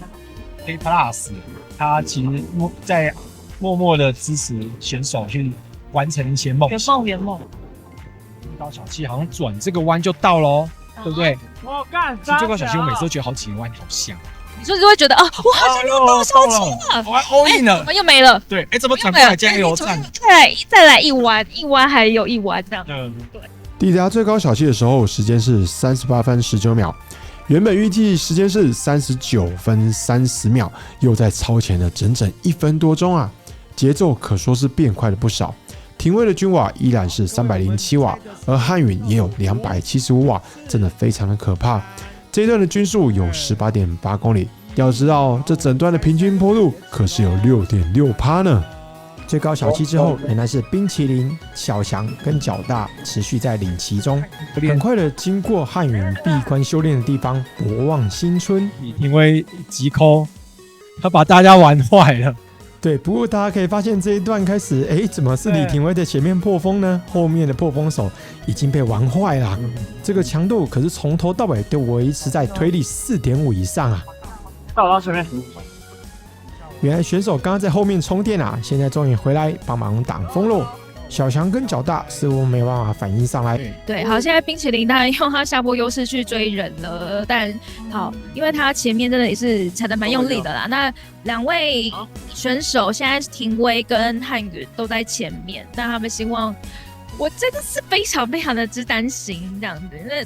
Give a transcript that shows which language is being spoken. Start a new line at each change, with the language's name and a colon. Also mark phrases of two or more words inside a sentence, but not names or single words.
Chinese: A Plus， 他其實在默默的支持選手去完成一些夢想。圓夢。高小七好像轉這個彎就到嘍，對不對？我幹！最高小七我每次都覺得好幾個彎好像。你說會覺得啊，我好像到小七了，我還
English: all in
Chinese: 了，怎麼又沒了？對，怎麼轉過來加油站？再來一彎，一彎還有一彎這樣。對。抵達最高小七的時候，時間是38分19秒。原本預計時間是39分30秒，又在超前了整整1分多鐘啊！節奏可說是變快了不少。廷威的均瓦依然是307瓦，而漢允也有275瓦，真的非常的可怕。這一段的均速有 18.8 公里，要知道這整段的平均坡度可是有 6.6% 呢。最高小七之後，仍然是冰淇淋、小翔跟腳大持續在領騎中，很快的經過漢允閉關修煉的地方博望新村。因為急摳，他把大家玩壞了。對，不過大家可以發現這一段開始，怎麼是李廷威的前面破風呢？後面的破風手已經被玩壞了。這個強度可是從頭到尾都維持在推力 4.5 以上啊。到前面。原來選手剛剛在後面充電啊，現在終於回來幫忙擋風嘍。小翔跟腳大似乎沒辦法反應上來。對，好，現在冰淇淋當然用他下坡優勢去追人了，但好，因為他前面真的也是踩得蠻用力的啦。那2位選手現在廷威跟漢允都在前面，那他們希望，我真的是非常非常的之擔心這樣子。